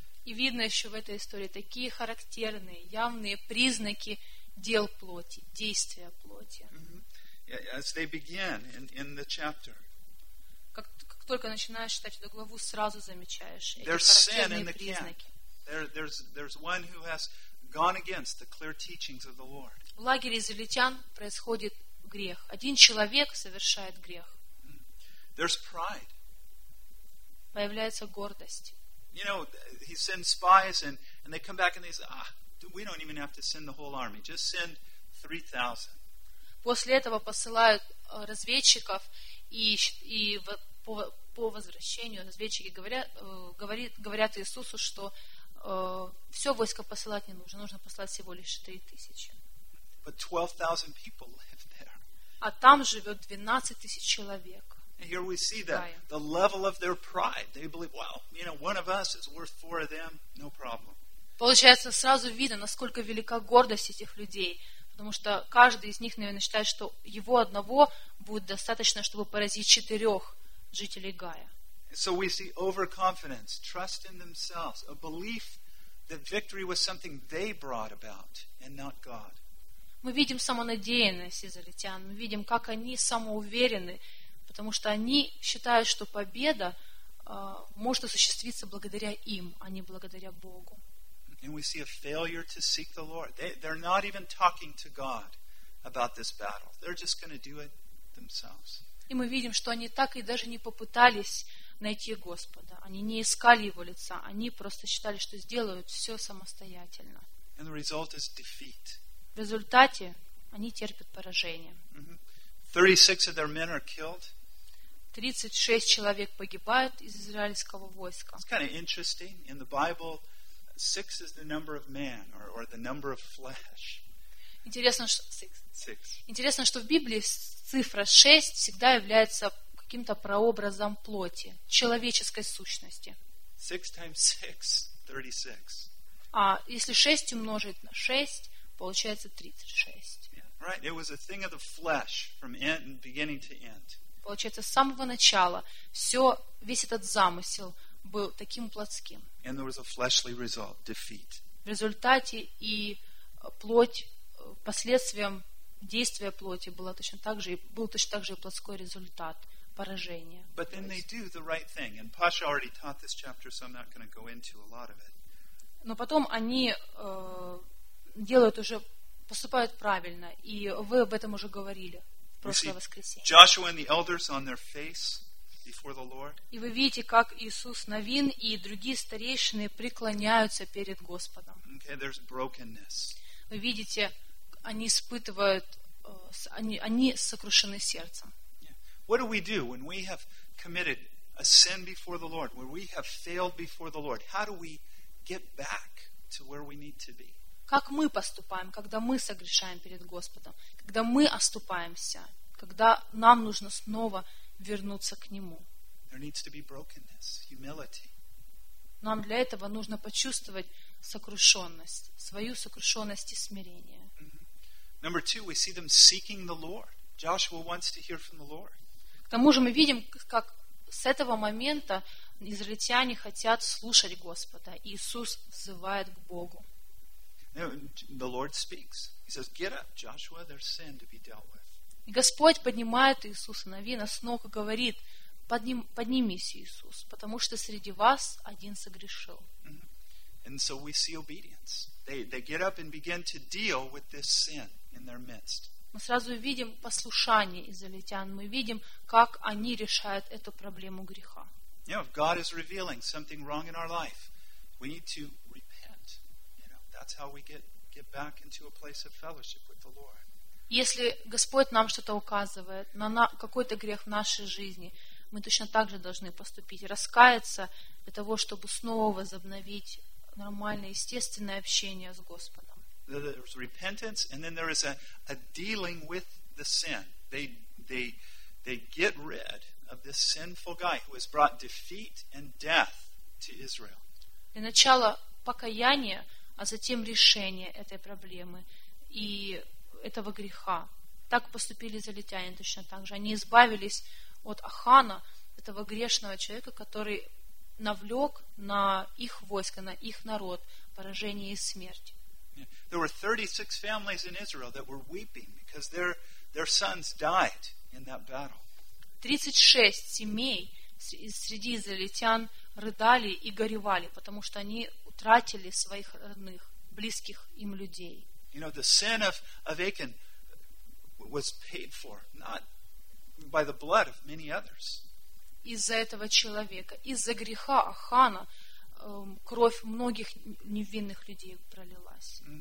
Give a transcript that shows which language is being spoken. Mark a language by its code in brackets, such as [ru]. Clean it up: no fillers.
[ru] И видно еще в этой истории такие характерные, явные признаки дел плоти, действия плоти. [en] Mm-hmm. Yeah, as they begin in the chapter. [ru] Как только начинаешь читать эту главу, сразу замечаешь эти характерные признаки. [en] There's one who has gone against the clear teachings of the Lord. [ru] В лагере израильтян происходит грех. Один человек совершает грех. [en] There's pride. [ru] Появляется гордость. [en] You know, he sends spies and they come back and they say, ah, we don't even have to send the whole army. Just send 3,000. [ru] После этого посылают разведчиков и по возвращению разведчики говорят Иисусу, что все войско посылать не нужно, нужно послать всего лишь 3,000. [en] But 12,000 people live there. [ru] А там живет 12,000 человек. [en] Here we see that the level of their pride. They believe, well, you know, one of us is worth four of them, no problem. [ru] Получается, сразу видно, насколько велика гордость этих людей, потому что каждый из них, наверное, считает, что его одного будет достаточно, чтобы поразить четырех жителей Гая. [en] So we see overconfidence, trust in themselves, a belief that victory was something they brought about and not God. [ru] Мы видим самонадеянность израильтян, мы видим, как они самоуверены, потому что они считают, что победа может осуществиться благодаря им, а не благодаря Богу. [en] And we see a failure to seek the Lord. They're not even talking to God about this battle. They're just going to do it themselves. [ru] И мы видим, что они так и даже не попытались найти Господа. Они не искали Его лица. Они просто считали, что сделают все самостоятельно. [en] And the result is defeat. [ru] В результате они терпят поражение. [en] 36 of their men are killed. [ru] 36 человек погибают из израильского войска. [en] It's kind of interesting. In the Bible, 6 is the number of man or the number of flesh. [ru] Интересно, что в Библии цифра 6 всегда является каким-то прообразом плоти, человеческой сущности. [en] 6 times 6, 36. [ru] А если 6 умножить на 6, получается 36. [en] Yeah, right, it was a thing of the flesh from end, beginning to end. [ru] Получается, с самого начала все, весь этот замысел был таким плотским. [en] And there was a fleshly result, defeat. [ru] В результате и плоть, последствием действия плоти было точно так же, был точно так же и плотской результат, поражение. [en] But then they do the right thing. And Pasha already taught this chapter, so I'm not going to go into a lot of it. [ru] Но потом они делают уже, поступают правильно. И вы об этом уже говорили в прошлое воскресенье. [en] Joshua and the elders on their face. [ru] И вы видите, как Иисус Навин и другие старейшины преклоняются перед Господом. [en] Okay, there's brokenness. [ru] Вы видите, они испытывают, они сокрушены сердцем. Yeah. [en] What do we do when we have committed a sin before the Lord, when we have failed before the Lord? How do we get back to where we need to be? [ru] Как мы поступаем, когда мы согрешаем перед Господом, когда мы оступаемся, когда нам нужно снова вернуться к Нему. [en] There needs to be brokenness, humility. [ru] Нам для этого нужно почувствовать сокрушенность, свою сокрушенность и смирение. Mm-hmm. [en] Number two, we see them seeking the Lord. Joshua wants to hear from the Lord. [ru] К тому же мы видим, как с этого момента израильтяне хотят слушать Господа. Иисус взывает к Богу. [en] The Lord speaks. He says, "Get up, Joshua. There's sin to be dealt with." [ru] Господь поднимает Иисуса Навина с ног и говорит: поднимись, Иисус, потому что среди вас один согрешил. [en] And so we see obedience. They get up and begin to deal with this sin in their midst. [ru] Мы сразу видим послушание израильтян. Мы видим, как они решают эту проблему греха. [en] You know, if God is revealing something wrong in our life, we need to repent. You know, that's how we get back into a place of fellowship with the Lord. [ru] Если Господь нам что-то указывает на какой-то грех в нашей жизни, мы точно так же должны поступить, раскаяться для того, чтобы снова возобновить нормальное, естественное общение с Господом. [en] There's repentance, and then there is a dealing with the sin. They get rid of this sinful guy who has brought defeat and death to Israel. [ru] Для начала покаяние, а затем решение этой проблемы. И этого греха. Так поступили израильтяне точно так же. Они избавились от Ахана, этого грешного человека, который навлек на их войско, на их народ поражение и смерть. 36 семей среди израильтян рыдали и горевали, потому что они утратили своих родных, близких им людей. [en] You know, the sin of Achan was paid for, not by the blood of many others. [ru] Из-за этого человека, из-за греха Ахана, кровь многих невинных людей пролилась.